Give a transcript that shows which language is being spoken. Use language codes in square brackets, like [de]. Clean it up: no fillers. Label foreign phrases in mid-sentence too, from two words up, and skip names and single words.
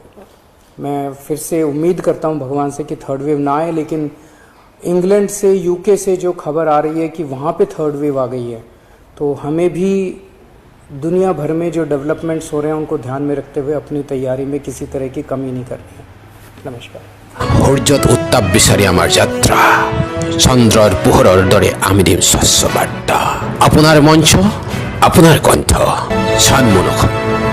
[hi] मैं फिर से उम्मीद करता हूँ भगवान से कि [en] third wave [hi] ना आए, लेकिन इंग्लैंड से, यूके से जो खबर आ रही है कि वहाँ पे [en] third wave [hi] आ गई है, तो हमें भी दुनिया भर में जो डेवलपमेंट्स हो रहे हैं उनको ध्यान में रखते हुए अपनी तैयारी में किसी तरह की कमी नहीं करनी है। नमस्कार। [as] হরজত উত্তাপ বিচারি আমার যাত্রা, চন্দ্রর পোহৰৰ দৰে আমি দিম স্বচ্ছ বাৰ্তা। আপোনাৰ মঞ্চ, আপোনাৰ কণ্ঠ, সন্মুখ।